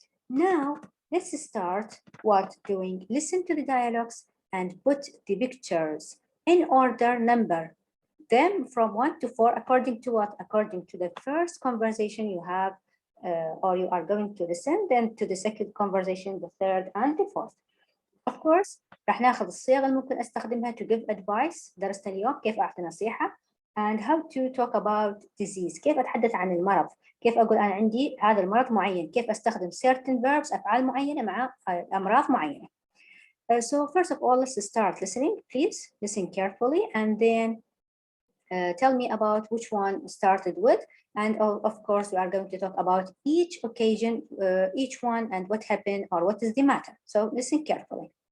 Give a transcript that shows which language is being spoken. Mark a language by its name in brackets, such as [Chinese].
[English] Now let's start doing. Listen to the dialogues and put the pictures in order, number them from 1 to 4 according to what? According to the first conversation you have or you are going to listen, then to the second conversation, the third and the fourth. Of course, [Arabic] راح ناخذ الصيغ اللي ممكن استخدمها [English] to give advice. [Arabic] درسنا اليوم كيف أعطي نصيحة [English] and how to talk about disease. [Arabic] كيف أتحدث عن المرض. كيف أقول أنا عندي هذا المرض معين. كيف أستخدم [English] certain verbs [Arabic] أفعال معينة مع أمراض معينة. [English] So first of all, let's start listening. Please listen carefully and then tell me about which one started with. And of course, we are going to talk about each occasion, each one, and what happened or what is the matter. So listen carefully.